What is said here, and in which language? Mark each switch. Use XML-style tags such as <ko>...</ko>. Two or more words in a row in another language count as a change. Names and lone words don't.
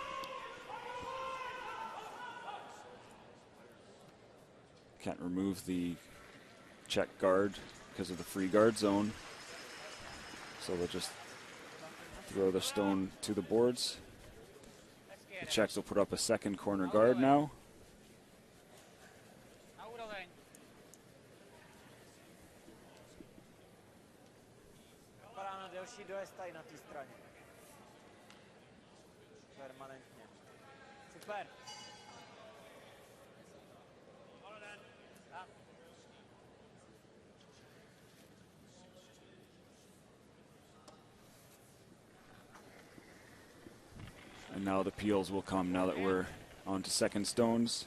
<en>Can't remove the check guard because of the free guard zone. So they'll just throw the stone to the boards. The Czechs will put up a second corner guard now.</en> <cs>Vypadá na delší dojezd tady na té straně. Permanentně. Super.</cs> <en>And now the peels will come now that we're on to second stones.</en>